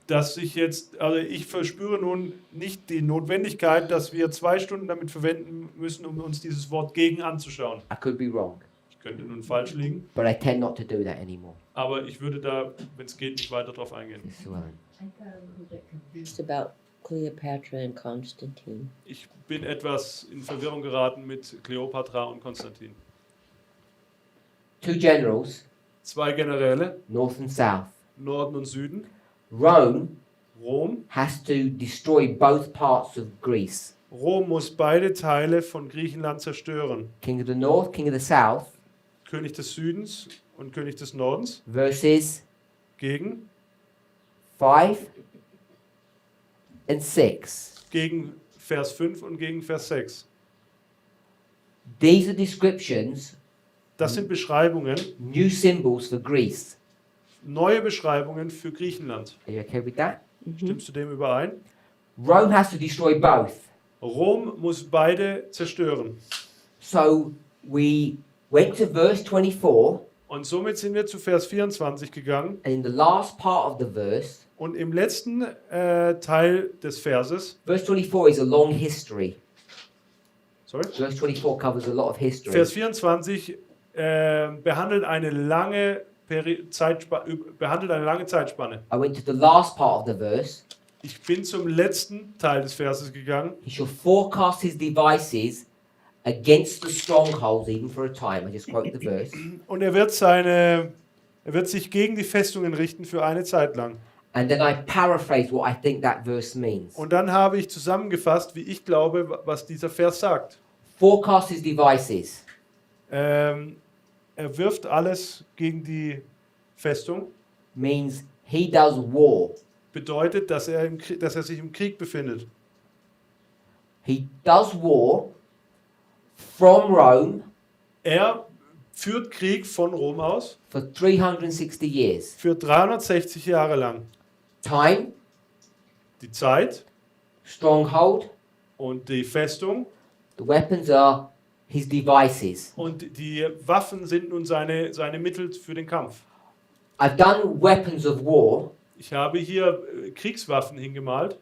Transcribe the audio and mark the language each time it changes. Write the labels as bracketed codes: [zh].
[de] dass ich verspüre nun nicht die Notwendigkeit, dass wir 2 Stunden damit verwenden müssen, um uns dieses Wort gegen anzuschauen. [en] I could be wrong, [de] Ich könnte nun falsch liegen, [en] but I tend not to do that anymore. [de] aber ich würde da, wenn es geht, nicht weiter drauf eingehen. [en] This is what I got a little bit confused about Cleopatra and Constantine. [de] Ich bin etwas in Verwirrung geraten mit Kleopatra und Konstantin. [en] 2 generals, [de] 2 Generäle, [en] north and south. [de] Norden und Süden. [en] Rome [de] Rom. [en] has to destroy both parts of Greece. [de] Rom muss beide Teile von Griechenland zerstören. [en] King of the north, king of the south, [de] König des Südens und König des Nordens [en] verses [de] gegen [en] 5 and 6. [de] Vers 5 und gegen Vers 6. [en] These are descriptions, [de] Das sind Beschreibungen, [en] new symbols for Greece. [de] neue Beschreibungen für Griechenland. [en] Are you okay with that? [de] Stimmst du dem überein? [en] Rome has to destroy both. [de] Rom muss beide zerstören. [en] So we went to verse 24, [de] Und somit sind wir zu Vers 24 gegangen. [en] and in the last part of the verse, [de] Und im letzten Teil des Verses, [en] verse 24 is a long history. sorry, Verse 24 covers a lot of history. [de] Vers 24 behandelt eine lange Zeitspanne. [en] I went to the last part of the verse. [de] Ich bin zum letzten Teil des Verses gegangen. [en] He shall forecast his devices against the strongholds, even for a time. I just quote the verse. [de] Und er wird sich gegen die Festungen richten für eine Zeit lang. [en] And then I paraphrase what I think that verse means. [de] Und dann habe ich zusammengefasst, wie ich glaube, was dieser Vers sagt. [en] Forecast his devices. [de] Er wirft alles gegen die Festung. [en] Means he does war. [de] Bedeutet, dass er sich im Krieg befindet. [en] He does war from Rome [de] Er führt Krieg von Rom aus [en] for 360 years. [de] für 360 Jahre lang. [en] Time, [de] Die Zeit [en] stronghold, [de] und die Festung [en] the weapons are his devices. [de] und die Waffen sind nun seine Mittel für den Kampf. [en] I've done weapons of war, [de] Ich habe hier Kriegswaffen hingemalt,